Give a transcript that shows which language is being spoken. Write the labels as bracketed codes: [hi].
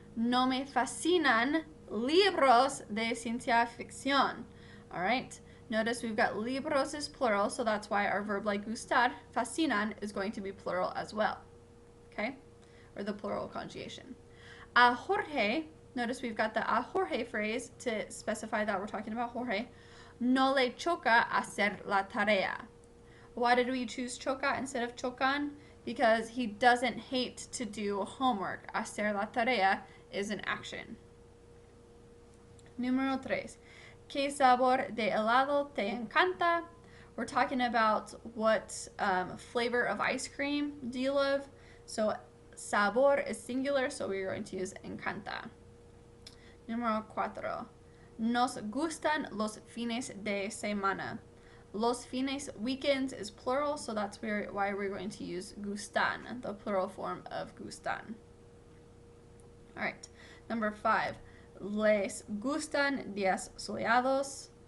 [es] No me fascinan libros de ciencia ficción. [en] All right. Notice we've got libros is plural, so that's why our verb like gustar, fascinan, is going to be plural as well. Okay? Or the plural conjugation. A Jorge, notice we've got the a Jorge phrase to specify that we're talking about Jorge. [es] No le choca hacer la tarea. [en] Why did we choose choca instead of chocan? Because he doesn't hate to do homework. [es] Hacer la tarea [en] is an action. [es] Número 3. ¿Qué sabor de helado te encanta? [en] We're talking about what flavor of ice cream do you love? So sabor is singular, so we're going to use encanta. [es] Número 4. Nos gustan los fines de semana. Los fines, [en] weekends, is plural, so that's why we're going to use gustan, the plural form of gustan. All right, number 5. [es] Les gustan días soleados.